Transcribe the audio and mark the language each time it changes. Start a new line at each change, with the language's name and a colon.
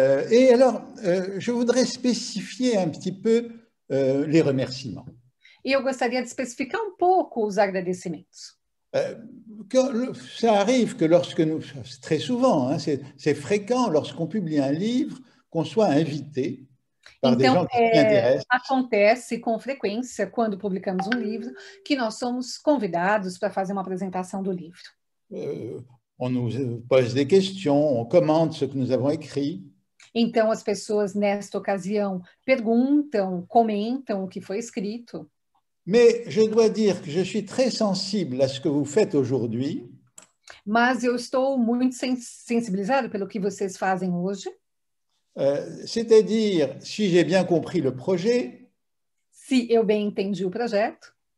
French: Et alors, je voudrais spécifier un petit peu les remerciements.
Portuguese: E eu gostaria de especificar um pouco os agradecimentos.
French: Ça arrive que lorsque nous, très souvent, hein, c'est fréquent lorsqu'on publie un livre, qu'on soit invité par des gens qui s'y intéressent.
Portuguese: Acontece com frequência, quando publicamos um livro, que nós somos convidados para fazer uma apresentação do livro.
French: On nous pose des questions, on commente ce que nous avons écrit.
Portuguese: Então, as pessoas, nesta ocasião, perguntam, comentam o que foi escrito.
French: Mais je dois dire que je suis très sensible à ce que vous faites aujourd'hui.
Portuguese: Mas eu estou muito sensibilizado pelo que vocês fazem hoje.
French: C'est-à-dire, si j'ai bien compris le projet,
Portuguese: Se eu bem entendi o projeto,